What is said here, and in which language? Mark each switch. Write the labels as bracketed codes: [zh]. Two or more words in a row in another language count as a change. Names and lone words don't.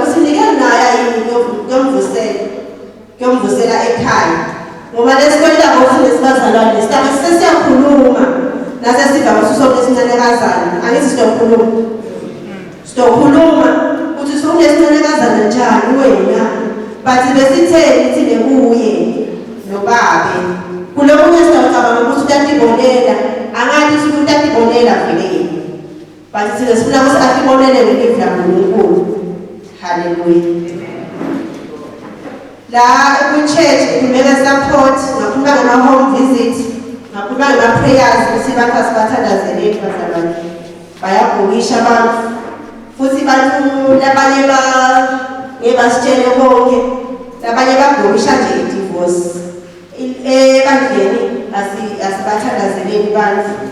[ss] ukuthi nike naya yini kuyomvusela ekhaya ngoba lesikwelako ufune sibazalwane sitabe sesiyakhuluma nasesiva ngasusonke esinanekazana angithi sitokhuluma ukuthi sifune esinanekazana njani wena but besitheni thine kuye nobabe kulokunye sitawucabanga ukuthi utatibonela angathi suthi utatibonela vele but thina sifuna ukuthi atibonele ngelivu laNkulunkulu. Hallelujah. La ku-church kumele support ngakhuluma ngama- [en] home visit [ss] ngakhuluma ngama-prayers ukuthi abantu asibathandazeleni bazalwane bayabhukisha abantu futhi bantu labanye ngebasitshele konke labanye babhukisha nje i-divorce ebandleni asibathandazeleni bantu.